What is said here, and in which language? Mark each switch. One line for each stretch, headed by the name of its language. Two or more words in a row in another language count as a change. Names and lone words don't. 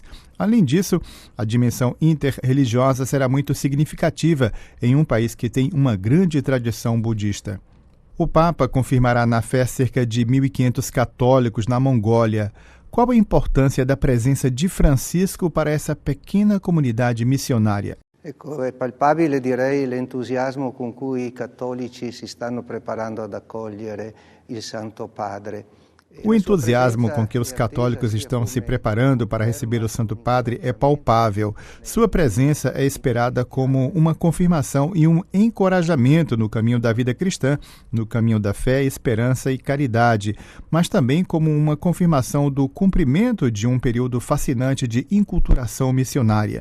Portuguese: Além disso, a dimensão interreligiosa será muito significativa em um país que tem uma grande tradição budista. O Papa confirmará na fé cerca de 1.500 católicos na Mongólia. Qual a importância da presença de Francisco para essa pequena comunidade missionária?
Italian: È palpabile, direi, l'entusiasmo con cui i cattolici si stanno preparando ad accogliere il Santo Padre.
Portuguese: O entusiasmo com que os católicos estão se preparando para receber o Santo Padre é palpável. Sua presença é esperada como uma confirmação e um encorajamento no caminho da vida cristã, no caminho da fé, esperança e caridade, mas também como uma confirmação do cumprimento de um período fascinante de inculturação missionária.